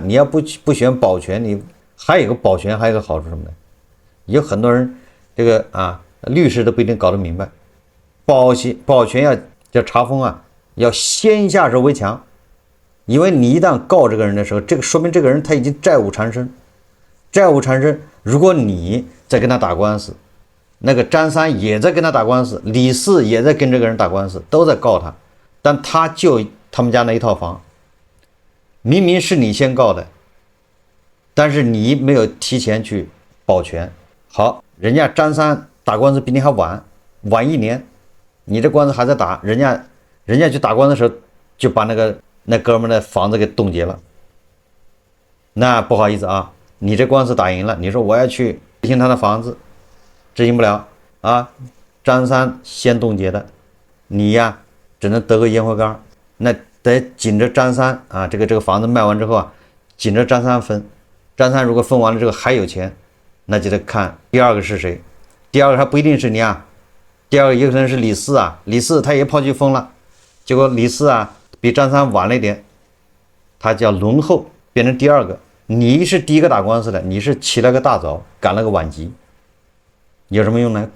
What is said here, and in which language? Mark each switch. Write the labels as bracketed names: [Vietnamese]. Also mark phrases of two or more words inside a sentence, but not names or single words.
[Chinese] 你要不選保全，你還有一個保全還有一個好處什麼呢？有很多人這個律師都不一定搞得明白。保全要叫查封要先下手為強，因為你一旦告這個人的時候，這個說明這個人他已經債務纏身。債務纏身，如果你在跟他打官司，那個張三也在跟他打官司，李四也在跟這個人打官司，都在告他，但他就他們家那一套房，明明是你先告的，但是你沒有提前去保全。好，人家张三打官司比你還晚1年，你這官司還在打，人家去打官司的時候就把那哥們的房子給凍結了。那不好意思你這官司打贏了，你說我要去执行他的房子， 執行不了啊，張三先冻結的，你呀只能得个烟灰缸，那得緊着張三啊，这個房子賣完之後啊，緊着張三分，張三如果分完了之後還有錢，那就得看第二個是誰，第二個還不一定是你啊，第二個也可能是李四啊，李四他也跑去分了，結果李四啊比張三晚了一點，他叫輪後，變成第二個，你是第一個打官司的，你是起了個大早，趕了個晚集，有什麼用呢？